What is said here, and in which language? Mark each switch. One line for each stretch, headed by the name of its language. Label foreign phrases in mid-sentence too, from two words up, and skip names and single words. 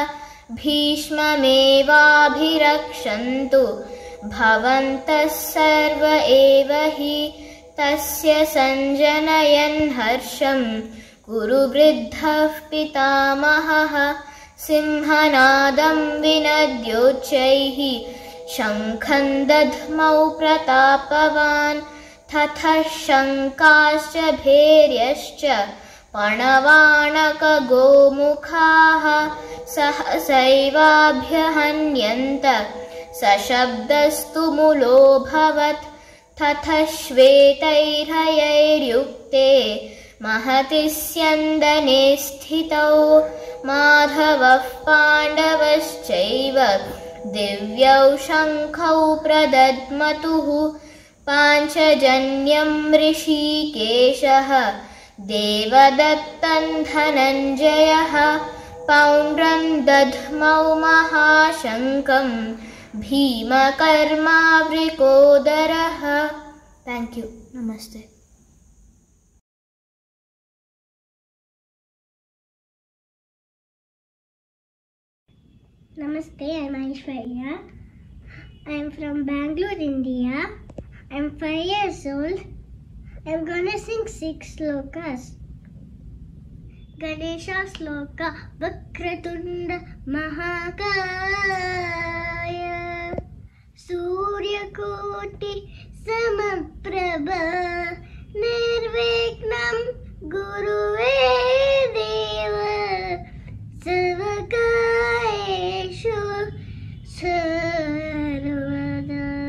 Sanskrit: భీష్మమేవాభిరక్షन्तు భవంతః సర్వ ఏవ హి తస్య సంజనయన్ హర్షం కురు వృద్ధః పితామహః సింహనాదం వినద్యోచ్చైః శంఖం దధ్మౌ ప్రతాపవాన్ తథా శంకాశ్చ భేర్యశ్చ పణవాణకగోముఖాః సహసైవాభ్యహన్యంత సశబ్దస్తు ములోऽభవత్ తథా శ్వేతైర్హయైర్యుక్తే महति स्यन्दने स्थितौ माधवः पाण्डवश्चैव दिव्यौ शङ्खौ प्रदद्मतुः पाञ्चजन्यं ऋषिकेशः देवदत्तं धनञ्जयः पौण्ड्रं दध्मौ महाशङ्खं भीमकर्मावृकोदरः.
English: Thank you. Namaste. Namaste, I'm Aishwarya. I'm from Bangalore, India. I'm 5 years old. I'm gonna sing 6 slokas.
Sanskrit: गणेश श्लोक वक्रतुण्ड महाकाय सूर्यकोटि समप्रभ निर्विघ्नं गुरुवे देव सवकएषु सर्वदा.